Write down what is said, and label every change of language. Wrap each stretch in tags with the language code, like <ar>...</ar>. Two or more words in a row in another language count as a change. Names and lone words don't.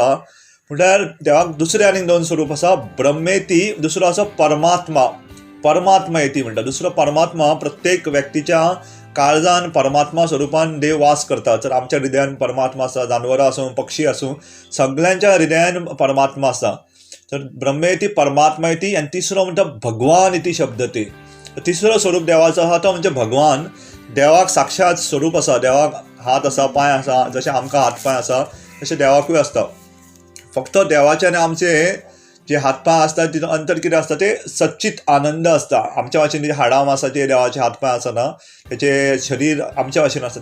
<kok>म्हटल्यार देवाक दुसरे आनीक 2 स्वरूप आसा. ब्रह्मेती, दुसरो आसा परमात्मा.</kok> <sa>परमात्मा येती</sa> <kok>म्हणटा. दुसरो परमात्मा प्रत्येक व्यक्तीच्या काळजान परमात्मा स्वरूपान देव वास करता. तर आमच्या हृदयान परमात्मा आसा, जानवरां आसूं पक्षी आसूं सगळ्यांच्या हृदयान परमात्मा आसा. तर</kok> <sa>ब्रह्मेती परमात्मा येती.</sa> <kok>आनी तिसरो म्हणटा</kok> <sa>भगवान इति शब्दते.</sa> <kok>तिसरो स्वरूप देवाचो आसा तो म्हणजे भगवान. देवाक साक्षात स्वरूप आसा. देवाक हात आसा, पांय आसा. जशें आमकां हात पांय आसा तशें देवाकूय आसता. फक्त देवाचे आनी आमचे जे हात पांय आसता तितून अंतर कितें आसता ते सच्चित आनंद आसता. आमच्या भाशेन जे हाडां मांसाचे देवाचे हात पांय आसना, तेचें शरीर आमच्या भाशेन आसता.</kok>